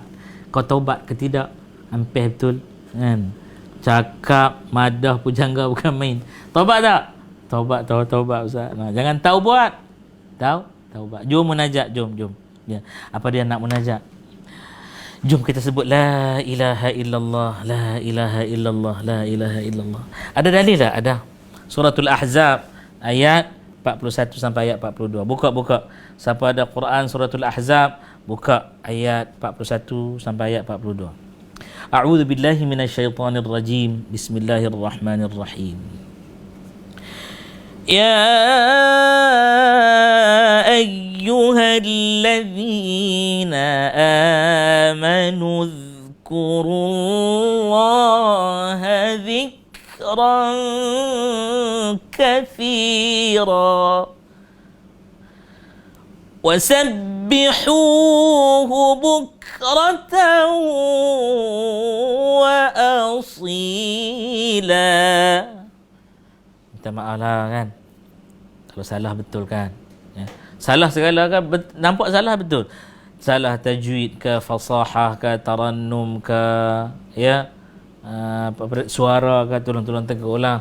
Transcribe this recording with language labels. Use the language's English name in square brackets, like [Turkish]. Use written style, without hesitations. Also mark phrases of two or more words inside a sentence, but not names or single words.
[Malay] Kau taubat ke tidak? Hampir betul kan? Cakap madah pujangga bukan main. Taubat tak? Taubat Ustaz. Jangan tahu buat. Taubat. Jom munajat, jom. Ya. Apa dia nak munajat? Jom kita sebut [Arabic] لا إله إلا الله, لا إله إلا الله, لا إله إلا الله. [Malay] Ada dalil tak? Ada. Suratul Ahzab ayat 41 sampai ayat 42. Buka. Siapa ada Quran suratul Ahzab, buka ayat 41 sampai ayat 42. [Arabic] أعوذ بالله من الشيطان الرجيم بسم الله الرحمن الرحيم. يا أيها الذين آمنوا اذكروا الله ذكرا كثيرا وسبحوه بكرة وأصيلا. [Malay] Minta maaf lah kan kalau salah, betul kan ya. Salah segala kan, nampak salah betul, salah tajwid ke, fasahah ke, tarannum ke, ya, suara ke, tolong tengok ulang.